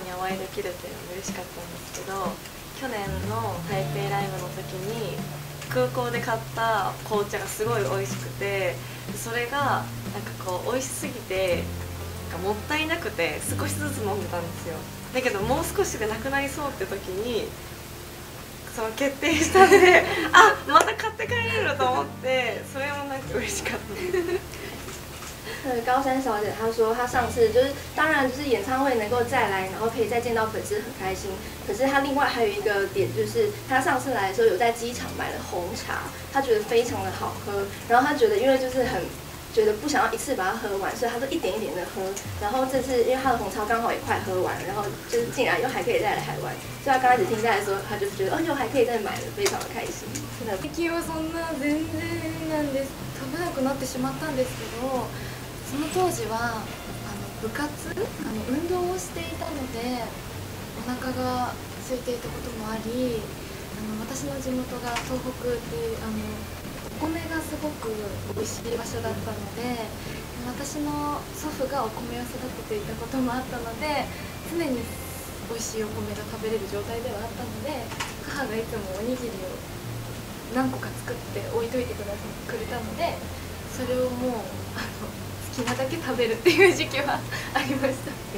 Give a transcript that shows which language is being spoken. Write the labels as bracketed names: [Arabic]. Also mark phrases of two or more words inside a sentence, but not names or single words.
[Japanese] 会いできるっていうのも嬉しかったんですけど、去年の台北ライブの時に空港で買った紅茶がすごい美味しくて、それがなんかこう美味しすぎてなんかもったいなくて少しずつ飲んでたんですよ。だけどもう少しでなくなりそうって時にその決定したんであ、また買って帰れると思って、それもなんか嬉しかったです。 [Chinese] 高山小姐她说，她上次就是当然就是演唱会能够再来，然后可以再见到粉丝很开心。可是她另外还有一个点就是，她上次来的时候有在机场买了红茶，她觉得非常的好喝。然后她觉得因为就是很觉得不想要一次把它喝完，所以她就一点一点的喝。然后这次因为她的红茶刚好也快喝完，然后就是竟然又还可以再来台湾，所以她刚开始听在的时候，她就是觉得又还可以再买了，非常的开心。 [Japanese] 最近はそんな全然なんです。食べなくなってしまったんですけど。その当時は部活運動をしていたのでお腹が空いていたこともあり、私の地元が東北でお米がすごく美味しい場所だったので、私の祖父がお米を育てていたこともあったので、常に美味しいお米が食べれる状態ではあったので、母がいつもおにぎりを何個か作って置いといてくれたので、それをもう好きなだけ食べるっていう時期はありました。